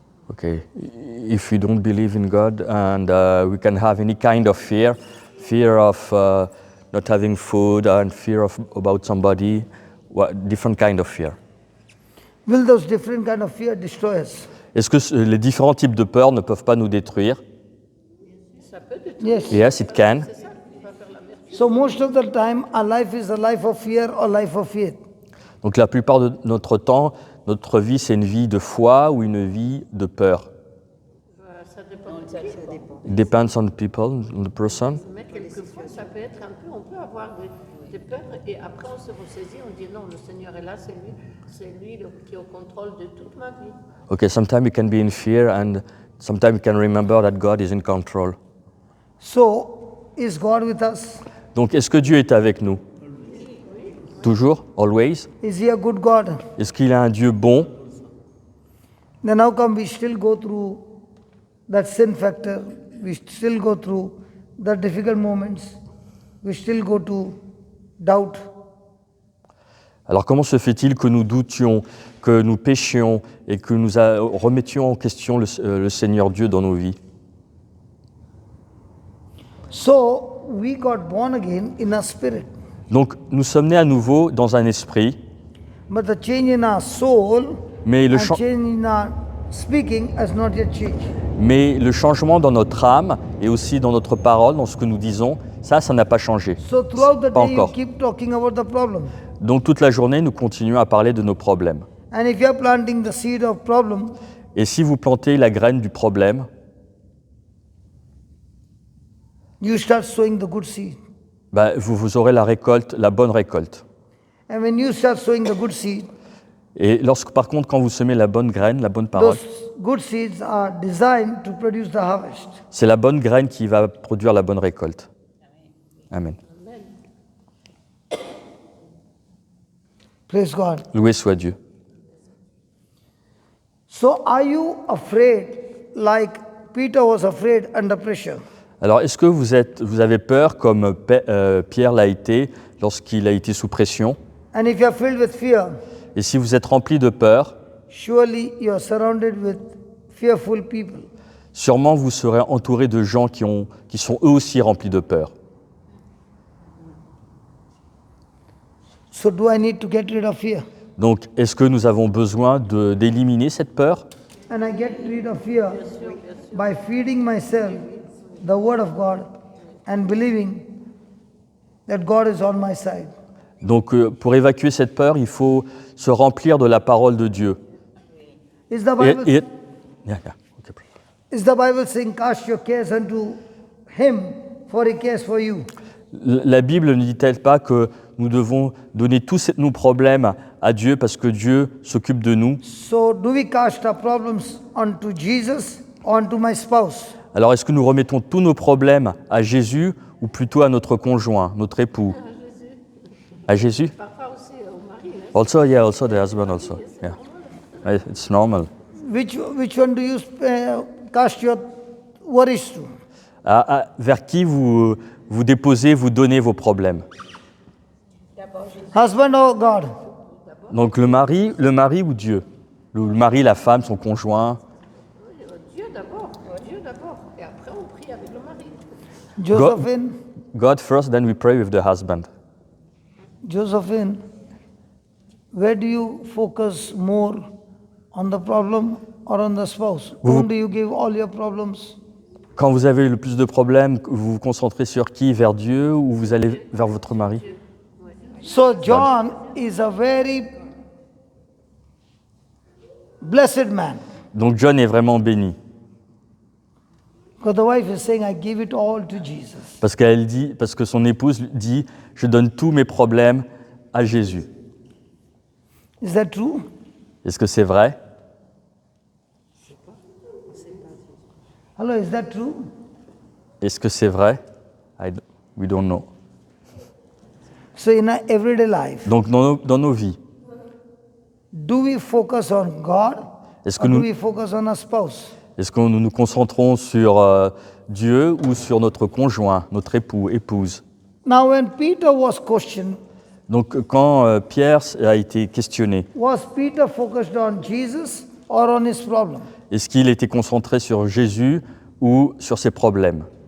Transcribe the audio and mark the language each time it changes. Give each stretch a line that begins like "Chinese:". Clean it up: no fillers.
English: okay, if we don't believe in God and we can have any kind of fear of not having food and fear about somebody, different kind of fear. will those different kind of fear destroy us?
French: Est-ce que les différents types de peur ne peuvent pas nous détruire? Ça peut détruire,
English: Yes. Yes, it can.
French: c'est ça qui va faire la merde.
English: So most of the time our life is a life of fear or life of faith.
French: Donc la plupart de notre temps, notre vie, c'est une vie de foi ou une vie de peur. Ça dépend de qui.
English: It depends on the people, on the person.
French: Mais quelquefois, ça peut être un peu, on peut avoir des peurs et après on se ressaisit, on dit non, le Seigneur est là, c'est lui qui est au contrôle de toute ma vie.
English: Okay, sometimes you can be in fear and sometimes you can remember that God is in control. So is God with us?
French: Donc est-ce que Dieu est avec nous? Toujours?
English: Always? Is he a good God?
French: Est-ce qu'il est un Dieu bon?
English: Then how come we still go through that sin factor? We still go through the difficult moments. We still go to doubt.
French: Alors comment se fait-il que nous doutions, que nous péchions et que nous remettions en question le Seigneur Dieu dans nos vies?
English: So we got born again in our spirit.
French: Donc nous sommes nés à nouveau dans un esprit,
English: But the change in our soul
French: mais
English: and change in our speaking has not yet changed.
French: mais le changement dans notre âme et aussi dans notre parole, dans ce que nous disons, ça n'a pas changé.
English: So throughout the
French: Pas
English: day you
French: encore.
English: keep talking about the problem.
French: Donc toute la journée, nous continuons à parler de nos problèmes.
English: And if you are planting the seed of problem,
French: Et si vous plantez la graine du problème,
English: you start sowing the good seed.
French: vous aurez la récolte, la bonne récolte.
English: And when you start sowing the good seed,
French: Et par contre, quand vous semez la bonne graine, la bonne parole,
English: those good seeds are designed to produce the harvest.
French: c'est la bonne graine qui va produire la bonne récolte.
English: Amen. Praise God.
French: Loué soit Dieu.
English: So are you afraid like Peter was afraid under pressure?
French: Alors, est-ce que vous avez peur comme Pierre l'a été lorsqu'il a été sous pression?
English: And if you are filled with fear,
French: Et si vous êtes rempli de peur,
English: surely you are surrounded with fearful people.
French: sûrement vous serez entouré de gens qui sont eux aussi remplis de peur.
English: So do I need to get rid of fear?
French: Donc, est-ce que nous avons besoin d'éliminer cette peur?
English: And I get rid of fear by feeding myself the word of God and believing that God is on my side.
French: Donc, pour évacuer cette peur, il faut se remplir de la parole de Dieu.
English: Is the Bible, Yeah, yeah. Okay. is the Bible saying, cast your cares unto him, for he cares for you.
French: La Bible ne dit-elle pas que nous devons donner tous nos problèmes à Dieu parce que Dieu s'occupe de nous?
English: So do we cast our problems onto Jesus, onto my spouse?
French: Alors est-ce que nous remettons tous nos problèmes à Jésus ou plutôt à notre conjoint, notre époux? À Jésus? Parfois aussi au mari. Hein.
English: Also, yeah, also the husband also. Yeah. It's normal. Which one do you cast your worries to?
French: Vers qui vous déposez, vous donnez vos problèmes?
English: Husband or God?
French: Donc le mari ou Dieu? Le mari, la femme, son conjoint. Dieu d'abord. Et après, on prie avec le mari.
English: Josephine, God first, then we pray with the husband. Josephine, where do you focus more, on the problem or on the spouse? Whom do you give all your problems?
French: Quand vous avez le plus de problèmes, vous vous concentrez sur qui? Vers Dieu ou vous allez vers votre mari?
English: So John is a very blessed man.
French: Donc John est vraiment béni.
English: Because the wife is saying, I give it all to Jesus.
French: Parce que son épouse dit, je donne tous mes problèmes à Jésus.
English: Is that true?
French: Est-ce que c'est vrai?
English: Hello, is that true?
French: Est-ce que c'est vrai?
English: We don't know. So in our everyday life,
French: Donc dans nos vies,
English: do we focus on God
French: est-ce que
English: or do
French: nous
English: we focus on our spouse?
French: est-ce que nous nous concentrons sur Dieu ou sur notre conjoint, notre épouse?
English: Now when Peter was questioned,
French: Donc quand Pierre a été questionné, was Peter focused on Jesus or on his problem? est-ce qu'il était concentré sur Jésus ou sur ses problèmes?